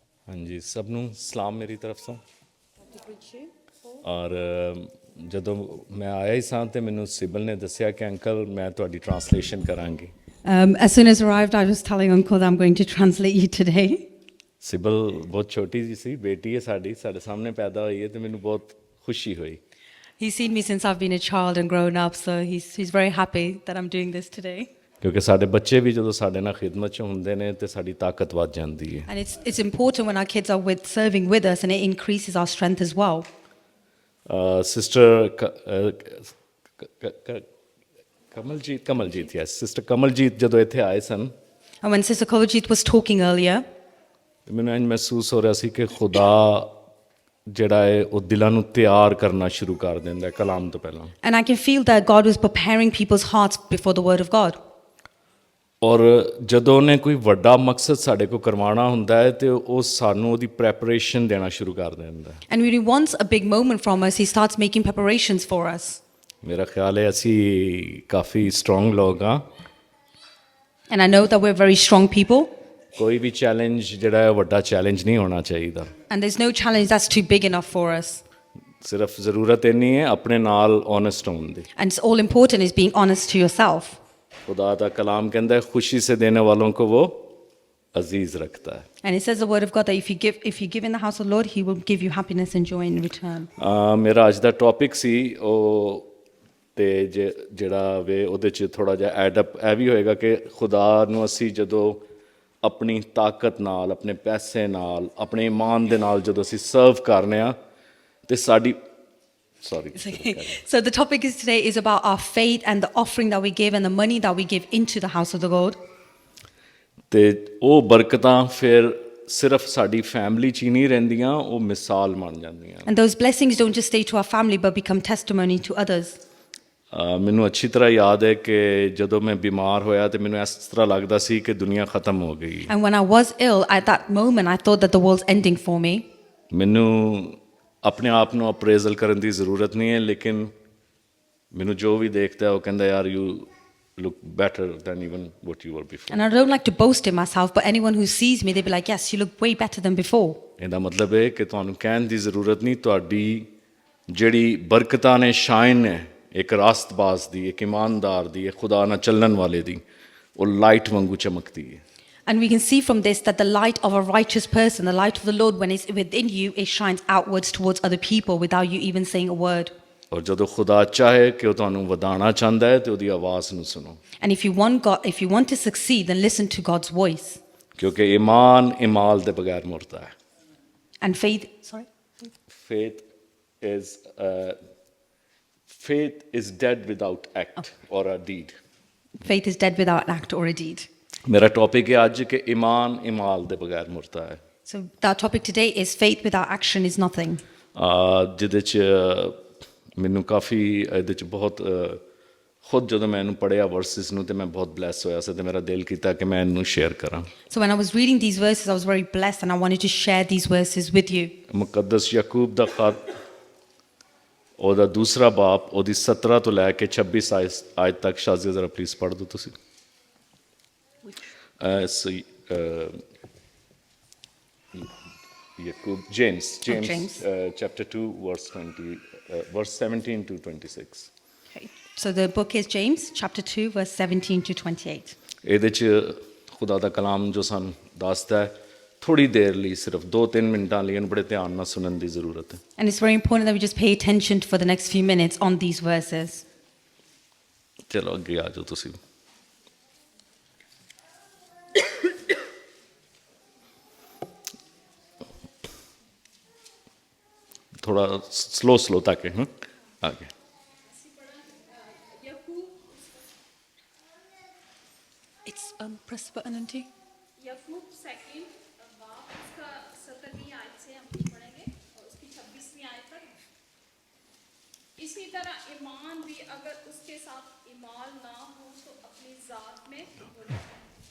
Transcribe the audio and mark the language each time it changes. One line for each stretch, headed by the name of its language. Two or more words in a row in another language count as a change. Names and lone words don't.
Punjabi: ਹਾਂਜੀ ਸਭ ਨੂੰ ਸਲਾਮ ਮੇਰੀ ਤਰਫ ਤੋਂ ਔਰ ਜਦੋਂ ਮੈਂ ਆਇਆ ਹੀ ਸਾਂ ਤੇ ਮੈਨੂੰ ਸਿਬਲ ਨੇ ਦੱਸਿਆ ਕਿ ਅੰਕਲ ਮੈਂ ਤੁਹਾਡੀ ਟਰਾਂਸਲੇਸ਼ਨ ਕਰਾਂਗੀ
English: As soon as arrived, I was telling Uncle that I'm going to translate you today.
Punjabi: ਸਿਬਲ ਬਹੁਤ ਛੋਟੀ ਜੀ ਸੀ ਬੇਟੀ ਹੈ ਸਾਡੀ ਸਾਡੇ ਸਾਹਮਣੇ ਪੈਦਾ ਹੋਈ ਹੈ ਤੇ ਮੈਨੂੰ ਬਹੁਤ ਖੁਸ਼ੀ ਹੋਈ
English: He's seen me since I've been a child and grown up, so he's very happy that I'm doing this today.
Punjabi: ਕਿਉਂਕਿ ਸਾਡੇ ਬੱਚੇ ਵੀ ਜਦੋਂ ਸਾਡੇ ਨਾਲ ਖਿਦਮਤ 'ਚ ਹੁੰਦੇ ਨੇ ਤੇ ਸਾਡੀ ਤਾਕਤ ਵੱਧ ਜਾਂਦੀ ਹੈ
English: And it's important when our kids are serving with us, and it increases our strength as well.
Punjabi: ਸਿਸਟਰ ਕਮਲਜੀਤ ਯੈਸ ਸਿਸਟਰ ਕਮਲਜੀਤ ਜਦੋਂ ਇੱਥੇ ਆਏ ਸਨ
English: And when Sister Kawaljeet was talking earlier,
Punjabi: ਮੈਨੂੰ ਇੰਝ ਮਹਿਸੂਸ ਹੋ ਰਿਹਾ ਸੀ ਕਿ ਖੁਦਾ ਜਿਹੜਾ ਹੈ ਉਹ ਦਿਲਾਂ ਨੂੰ ਤਿਆਰ ਕਰਨਾ ਸ਼ੁਰੂ ਕਰ ਦਿੰਦਾ ਹੈ ਕਲਾਮ ਤੋਂ ਪਹਿਲਾਂ
English: and I can feel that God was preparing people's hearts before the Word of God.
Punjabi: ਔਰ ਜਦੋਂ ਉਹਨੇ ਕੋਈ ਵੱਡਾ ਮਕਸਦ ਸਾਡੇ ਕੋਲ ਕਰਵਾਉਣਾ ਹੁੰਦਾ ਹੈ ਤੇ ਉਹ ਸਾਨੂੰ ਉਹਦੀ ਪ੍ਰੈਪਰੇਸ਼ਨ ਦੇਣਾ ਸ਼ੁਰੂ ਕਰ ਦਿੰਦਾ ਹੈ
English: And when He wants a big moment from us, He starts making preparations for us.
Punjabi: ਮੇਰਾ ਖਿਆਲ ਹੈ ਅਸੀਂ ਕਾਫੀ ਸਟਰੋਂਗ ਲੋਕ ਹਾਂ
English: And I know that we're very strong people,
Punjabi: ਕੋਈ ਵੀ ਚੈਲੰਜ ਜਿਹੜਾ ਹੈ ਵੱਡਾ ਚੈਲੰਜ ਨਹੀਂ ਹੋਣਾ ਚਾਹੀਦਾ
English: and there's no challenge that's too big enough for us.
Punjabi: ਸਿਰਫ ਜ਼ਰੂਰਤ ਇੰਨੀ ਹੈ ਆਪਣੇ ਨਾਲ ਓਨੈਸਟ ਹੋਣ ਦੀ
English: And it's all important is being honest to yourself.
Urdu: خدا کا کلام کہتا ہے خوشی سے دینے والوں کو وہ عزیز رکھتا ہے
English: And it says the Word of God that if you give in the house of the Lord, He will give you happiness and joy in return.
Punjabi: ਮੇਰਾ ਅੱਜ ਦਾ ਟੌਪਿਕ ਸੀ ਉਹ ਤੇ ਜਿਹੜਾ ਵੇ ਉਹਦੇ 'ਚ ਥੋੜਾ ਜਿਹਾ
English: add up
Punjabi: ਇਹ ਵੀ ਹੋਏਗਾ ਕਿ ਖੁਦਾ ਨੂੰ ਅਸੀਂ ਜਦੋਂ ਆਪਣੀ ਤਾਕਤ ਨਾਲ ਆਪਣੇ ਪੈਸੇ ਨਾਲ ਆਪਣੇ ਈਮਾਨ ਦੇ ਨਾਲ ਜਦੋਂ ਅਸੀਂ ਸਰਵ ਕਰਨੇ ਆ ਤੇ ਸਾਡੀ ਸੌਰੀ
English: So the topic is today is about our faith and the offering that we give and the money that we give into the house of the Lord.
Punjabi: ਤੇ ਉਹ ਬਰਕਤਾਂ ਫਿਰ ਸਿਰਫ ਸਾਡੀ ਫੈਮਿਲੀ 'ਚ ਹੀ ਨਹੀਂ ਰਹਿੰਦੀਆਂ ਉਹ ਮਿਸਾਲ ਬਣ ਜਾਂਦੀਆਂ
English: And those blessings don't just stay to our family but become testimony to others.
Punjabi: ਮੈਨੂੰ ਅੱਛੀ ਤਰ੍ਹਾਂ ਯਾਦ ਹੈ ਕਿ ਜਦੋਂ ਮੈਂ ਬਿਮਾਰ ਹੋਇਆ ਤੇ ਮੈਨੂੰ ਇਸ ਤਰ੍ਹਾਂ ਲੱਗਦਾ ਸੀ ਕਿ ਦੁਨੀਆ ਖਤਮ ਹੋ ਗਈ
English: And when I was ill, at that moment, I thought that the world's ending for me.
Punjabi: ਮੈਨੂੰ ਆਪਣੇ ਆਪ ਨੂੰ ਅਪਰੇਜ਼ਲ ਕਰਨ ਦੀ ਜ਼ਰੂਰਤ ਨਹੀਂ ਹੈ ਲੇਕਿਨ ਮੈਨੂੰ ਜੋ ਵੀ ਦੇਖਦਾ ਹੈ ਉਹ ਕਹਿੰਦਾ ਯਾਰ
English: you look better than even what you were before. And I don't like to boast in myself, but anyone who sees me, they'll be like, yes, you look way better than before.
Punjabi: ਇਹਦਾ ਮਤਲਬ ਹੈ ਕਿ ਤੁਹਾਨੂੰ ਕਹਿਣ ਦੀ ਜ਼ਰੂਰਤ ਨਹੀਂ ਤੁਹਾਡੀ ਜਿਹੜੀ ਬਰਕਤਾਂ ਨੇ ਸ਼ਾਇਨ ਨੇ ਇੱਕ ਰਾਸਤਬਾਜ਼ ਦੀ ਇੱਕ ਇਮਾਨਦਾਰ ਦੀ ਇੱਕ ਖੁਦਾ ਨਾਲ ਚੱਲਣ ਵਾਲੇ ਦੀ ਉਹ ਲਾਈਟ ਵਾਂਗੂ ਚਮਕਦੀ ਹੈ
English: And we can see from this that the light of a righteous person, the light of the Lord, when it's within you, it shines outwards towards other people without you even saying a word.
Punjabi: ਔਰ ਜਦੋਂ ਖੁਦਾ ਚਾਹੇ ਕਿ ਉਹ ਤੁਹਾਨੂੰ ਵਧਾਉਣਾ ਚਾਹੁੰਦਾ ਹੈ ਤੇ ਉਹਦੀ ਆਵਾਜ਼ ਨੂੰ ਸੁਣੋ
English: And if you want to succeed, then listen to God's voice.
Punjabi: ਕਿਉਂਕਿ ਈਮਾਨ ਇਮਾਲ ਦੇ ਬਗੈਰ ਮੁਰਦਾ ਹੈ
English: And faith is dead without act or a deed. Faith is dead without an act or a deed.
Punjabi: ਮੇਰਾ ਟੌਪਿਕ ਹੈ ਅੱਜ ਕਿ ਈਮਾਨ ਇਮਾਲ ਦੇ ਬਗੈਰ ਮੁਰਦਾ ਹੈ
English: So our topic today is faith without action is nothing.
Punjabi: ਜਿਹਦੇ 'ਚ ਮੈਨੂੰ ਕਾਫੀ ਇਹਦੇ 'ਚ ਬਹੁਤ ਖੁਦ ਜਦੋਂ ਮੈਂ ਇਹਨੂੰ ਪੜ੍ਹਿਆ ਵਰਸਿਸ ਨੂੰ ਤੇ ਮੈਂ ਬਹੁਤ ਬਲੈਸ ਹੋਇਆ ਸੀ ਤੇ ਮੇਰਾ ਦਿਲ ਕੀਤਾ ਕਿ ਮੈਂ ਇਹਨੂੰ ਸ਼ੇਅਰ ਕਰਾਂ
English: So when I was reading these verses, I was very blessed and I wanted to share these verses with you.
Punjabi: ਮੁਕੱਦਸ ਯਾਕੂਬ ਦਾ ਖਤ ਉਹਦਾ ਦੂਸਰਾ ਬਾਪ ਉਹਦੀ 17 ਤੋਂ ਲੈ ਕੇ 26 ਆਇਤ ਤੱਕ ਸ਼ਾਜ਼ੀਆ ਜ਼ਰਾ ਪਲੀਜ਼ ਪੜ੍ਹ ਦਿਓ ਤੁਸੀਂ ਯਾਕੂਬ
English: James chapter 2 verse 17 to 26 Okay. So the book is James chapter 2 verse 17 to 28.
Punjabi: ਇਹਦੇ 'ਚ ਖੁਦਾ ਦਾ ਕਲਾਮ ਜੋ ਸਾਨੂੰ ਦੱਸਦਾ ਹੈ ਥੋੜੀ ਦੇਰ ਲਈ ਸਿਰਫ 2-3 ਮਿੰਟਾਂ ਲਈ ਇਹਨੂੰ ਬੜੇ ਧਿਆਨ ਨਾਲ ਸੁਣਨ ਦੀ ਜ਼ਰੂਰਤ ਹੈ
English: And it's very important that we just pay attention for the next few minutes on these verses.
Punjabi: ਚਲੋ ਅੱਗੇ ਆ ਜਾਓ ਤੁਸੀਂ ਥੋੜਾ ਸਲੋ ਤੱਕ ਹੈ ਆਗੇ
English: It's press the button auntie.
Urdu: یعقوب سیکنڈ باپ اس کا 17ویں آیت سے ہم کچھ پڑھیں گے اور اس کی 26ویں آیت تک اسی طرح ایمان بھی اگر اس کے ساتھ ایمان نہ ہو تو اپنی ذات میں برا ہے